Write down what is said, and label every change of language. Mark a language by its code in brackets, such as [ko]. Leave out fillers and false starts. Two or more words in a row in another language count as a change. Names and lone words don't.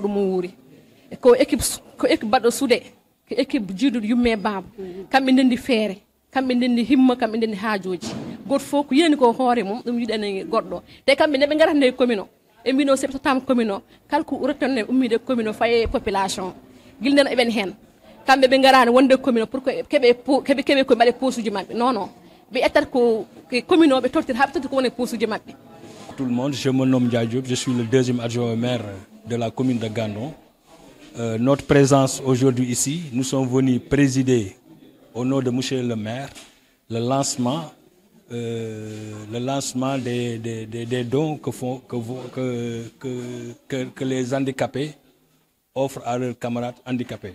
[ff] ɗum wuuri ko équipe baɗɗo suude ko équipe jiiduɗo yumme baba kamɓe ndendi feere kamɓe ndendi himma kamɓe ndendi haajoji goto fof ko yeni ko hoore mum ɗum yiɗani goɗɗo te kamɓe neɓe garata nde commune o e mbino seɓe totama commune o kala ko rettanne ummide commune o faye population guilden eɓen hen kamɓe ɓe garani wonde commune o [fr] pour que [ff] keɓe ko mbaɗe posuji mabɓe non non ɓe ettat ko commune o ɓe tortir haɓe totti ko woni posuji mabɓe. [fr] Tout le monde, je me nomme Ndiaye Diop, je suis le deuxième adjoint au maire de la commune de Gandon. Notre présence aujourd'hui ici, nous sommes venus présider au nom de monsieur le maire le lancement des dons que les handicapés offrent à leurs camarades handicapés.